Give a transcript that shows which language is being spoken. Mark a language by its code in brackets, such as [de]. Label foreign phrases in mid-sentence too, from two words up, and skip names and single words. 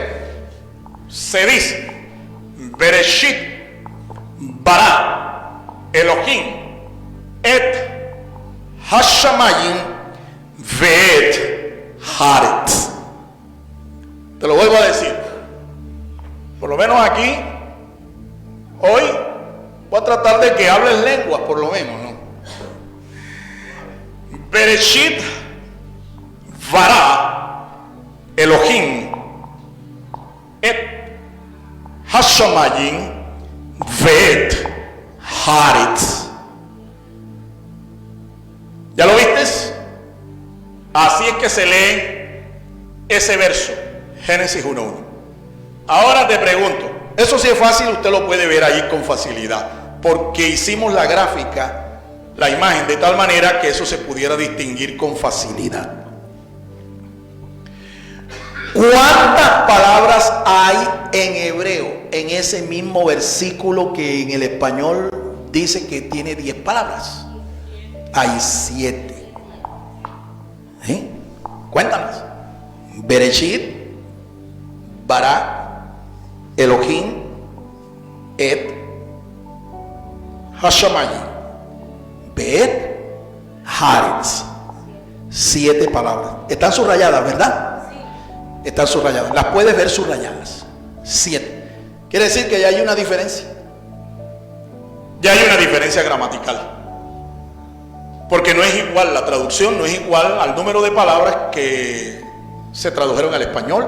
[es] Se dice [he] בראשית ברא אלהים את השמים ואת הארץ. [es] Te lo vuelvo a decir. Por lo menos aquí, hoy, voy a tratar de que hables lenguas, por lo menos, ¿no? [he] בראשית ברא אלהים את השמים ואת הארץ. [es] ¿Ya lo vistes? Así es que se lee ese verso, Génesis 1:1. Ahora te pregunto, eso sí es fácil, usted lo puede ver ahí con facilidad, porque hicimos la gráfica, la imagen, de tal manera que eso se pudiera distinguir con facilidad. ¿Cuántas palabras hay en hebreo en ese mismo versículo que en el español dice que tiene 10 palabras? Hay 7. Cuéntanos. [he] בראשית ברא אלהים את השמים ואת הארץ. [es] 7 palabras. Están subrayadas, ¿verdad? Sí. Están subrayadas. Las puedes ver subrayadas. 7. Quiere decir que ya hay una diferencia. Ya hay una diferencia gramatical. Porque no es igual, la traducción no es igual al número de palabras que se tradujeron al español.